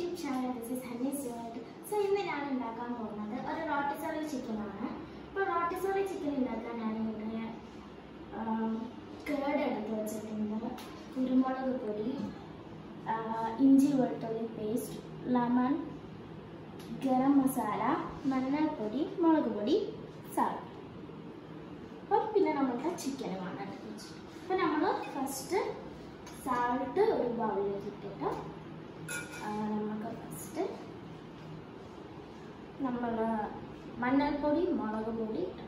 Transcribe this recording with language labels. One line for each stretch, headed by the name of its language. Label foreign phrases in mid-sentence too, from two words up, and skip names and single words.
English: channel. This is Honey Sweat. So in the channel, a rotisserie chicken. So rotisserie chicken curd
Malayalam: എടുത്തു വെച്ചിട്ടുണ്ട്, കുരുമുളക് പൊടി, ഇഞ്ചി വെളുത്തുള്ളി പേസ്റ്റ്, ലെമൺ, ഗരം മസാല, മഞ്ഞൾ പൊടി, മുളക് പൊടി, salt. അപ്പോൾ പിന്നെ നമ്മൾക്ക് ചിക്കൻ വേണം. അപ്പോൾ നമ്മൾ
English: first salt
Malayalam: ഒരു ബൗളിലേക്ക് ഇട്ടിട്ട് നമുക്ക് ഫസ്റ്റ് നമ്മൾ മഞ്ഞൾപ്പൊടി മുളക് പൊടി